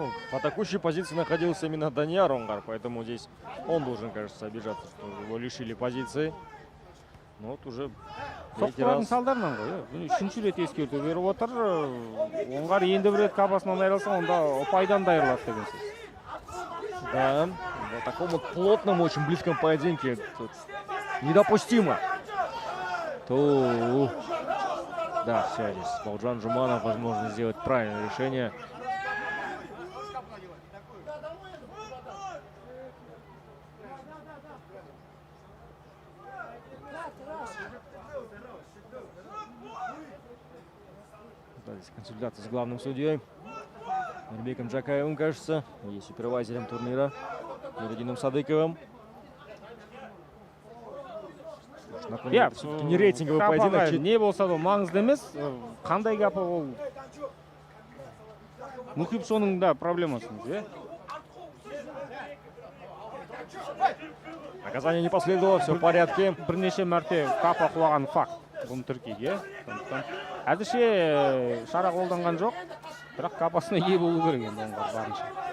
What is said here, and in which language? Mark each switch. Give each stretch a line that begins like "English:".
Russian: В атакующей позиции находился именно Данияр Оңғар, поэтому здесь он должен, кажется, обижаться, что его лишили позиции. Но вот уже третий
Kazakh: Соққылардың
Russian: раз.
Kazakh: салдарынан ғой. Үшінші рет ескерту беріп отыр. Оңғар енді бір рет капасынан айырылса, онда ұпайдан да айырылады деген сөз.
Russian: Да, в таком вот плотном, очень близком поединке тут недопустимо. Да, все, здесь Бауджан Жуманов, возможно, сделать правильное решение. Да, здесь консультация с главным судьей Нурбеком Джакаевым, кажется, и супервайзером турнира Нуридином Садыковым. Напомню, все-таки не рейтинговый поединок.
Kazakh: Не болса да маңызды емес. Қандай капы ол? Мухипшоның да проблемасыңыз, е?
Russian: Наказание не последовало, все в порядке.
Kazakh: Бірнеше мәрте капа құлаған факт. Бұны тіркейге. Әзірше шара қолданған жоқ. Бірақ капасына ие болу керек енді оңғар барынша.